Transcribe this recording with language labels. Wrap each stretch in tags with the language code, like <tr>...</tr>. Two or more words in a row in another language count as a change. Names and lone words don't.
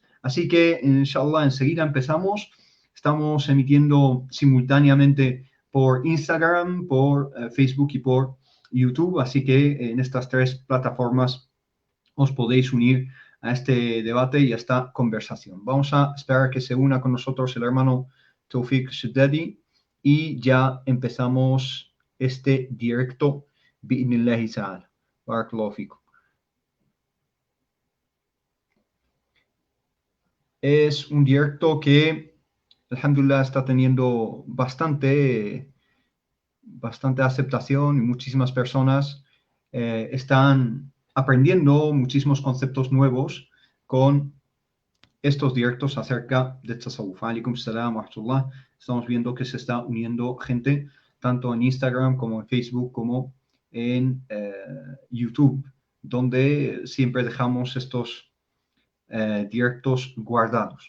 <es>Así que, inshallah, enseguida empezamos. Estamos emitiendo simultáneamente por Instagram, por Facebook y por YouTube, así que en estas 3 plataformas os podéis unir a este debate y a esta conversación. Vamos a esperar que se una con nosotros el hermano Tawfiq Shadidi y ya empezamos este directo</es> <ar>بإذن الله تعالى. بارك الله فيكم.</ar> <es>Es un directo que, alhamdulillah, está teniendo bastante aceptación y muchísimas personas están aprendiendo muchísimos conceptos nuevos con estos directos acerca de Tasawwuf.</es> <ar>وعليكم السلام ورحمة الله.</ar> <es>Estamos viendo que se está uniendo gente tanto en Instagram como en Facebook como en YouTube, donde siempre dejamos estos directos guardados.</es>